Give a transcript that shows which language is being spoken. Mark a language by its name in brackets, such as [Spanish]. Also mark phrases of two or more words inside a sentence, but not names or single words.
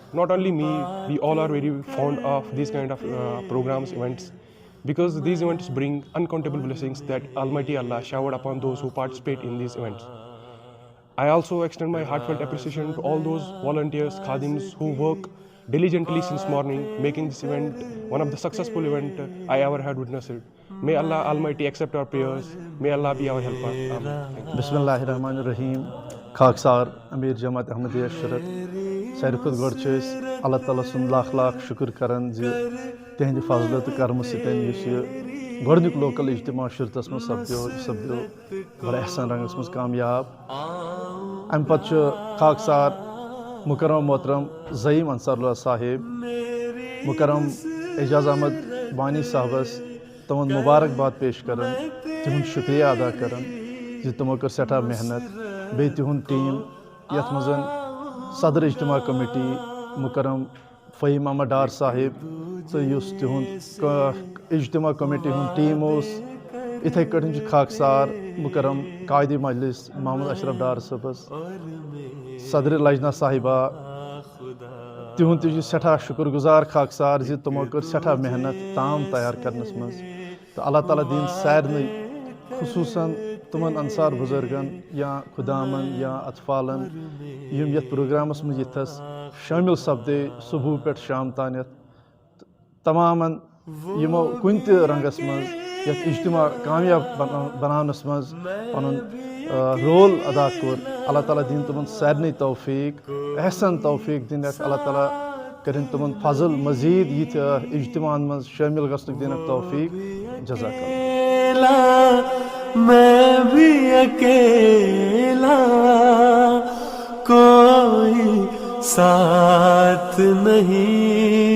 [English] Not only me, we all are very fond of these kind of programs, events, because these events bring uncountable blessings that Almighty Allah showered upon those who participate in these events. I also extend my heartfelt appreciation to all those volunteers, khadims who work diligently since morning, making this event one of the successful event I ever had witnessed. May Allah Almighty accept our prayers. May Allah be our helper. Amen. [Arabic] بسم اللہ الرحمن الرحیم. [Kashmiri] خاکسار امیر جماعت احمدیہ شرط ساروی کھت گۄڈٕ اللہ تعالیٰ سُنٛد لاکھ لاکھ شکر کران زِ تہنٛدِ فضلہٕ تہٕ کرمہٕ سۭتۍ یُس یہِ گۄڈنیُک لوکل اجتماع شرطس منٛز سپدیو بڑٕ احسن رنگس منٛز کامیاب. امہِ پتہٕ چھُ خاکسار مکرم محترم زعیم انصار اللہ صاحب مکرم اعجاز احمد بانی صاحبس تمن مبارکباد پیش کران, تہند شکریہ ادا کران زِ تمو کٔر سٮ۪ٹھاہ محنت. بیٚیہِ تِہُنٛد ٹیٖم یتھ منٛز صدر اجتماع کمیٹی مکرم فہیم احمد ڈار صاحب تہٕ یُس تِہُنٛد اجتماع کمیٹی ہُنٛد ٹیٖم اوس. یِتھَے کٲٹھۍ چھُ خاکسار مکرم قائدِ مجلس محمد اشرف ڈار صٲبس, صدر لجنہ صاحبہ تِہُنٛد تہِ چھُ سٮ۪ٹھاہ شُکر گُزار خاکسار زِ تِمو کٔر سٮ۪ٹھاہ محنت تام تیار کرنس منٛز. تہٕ اللہ تعالیٰ دِیِن سارنٕے خصوٗصاً تِمن انصار بُزرگن یا خُدامن یا اطفالن یِم یتھ پروگرامس منٛز یِتھس شٲمِل سپدے صبح پٮ۪ٹھ شام تانٮ۪تھ. تمامن یِمو کُنہِ تہِ رنگس منٛز یتھ اجتماع کامیاب بناونس منٛز پنُن رول ادا کوٚر. اللہ تعالیٰ دِیِن تِمن سارنٕے توفیٖق, احسن توفیٖق دِنکھ. اللہ تعالیٰ کٔرِنۍ تِمن فضل مزیٖد یِتھ اجتماعن منٛز شٲمِل گژھنُک دِنکھ توفیٖق. [Arabic] جزاک اللہ. [Urdu] میں بھی اکیلا کوئی ساتھ نہیں